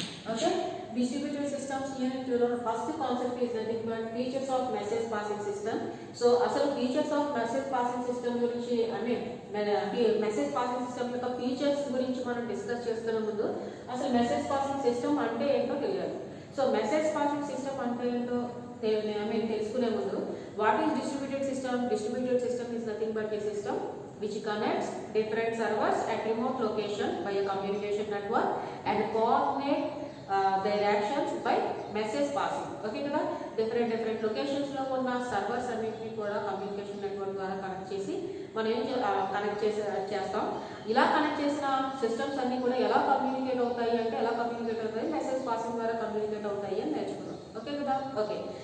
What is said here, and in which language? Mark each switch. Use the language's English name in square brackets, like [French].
[English] Okay, distributed systems unit 2 first concept is nothing but features of message passing system. [Telugu] So అసలు [English] features of message passing system [Telugu] గురించి message passing system యొక్క features గురించి మనం discuss చేస్తున్న ముందు అసలు message passing system అంటే ఏంటో తెలియాలి. సో మెసేజ్ పాసింగ్ సిస్టమ్ అంటే ఏంటో తెలుసుకునే ముందు [English] What is distributed system? Distributed system is nothing but a system which connects different servers at remote location by a communication network and coordinate their actions by message passing. [Telugu] Okay కదా, different locations లో ఉన్న servers అన్నిటిని కూడా communication network ద్వారా connect చేసి మనం చేస్తాం. ఇలా కనెక్ట్ చేసిన సిస్టమ్స్ అన్ని కూడా ఎలా కమ్యూనికేట్ అవుతాయి అంటే మెసేజ్ పాసింగ్ ద్వారా కమ్యూనికేట్ అవుతాయి అని నేర్చుకున్నాం. ఓకే కదా, ఓకే.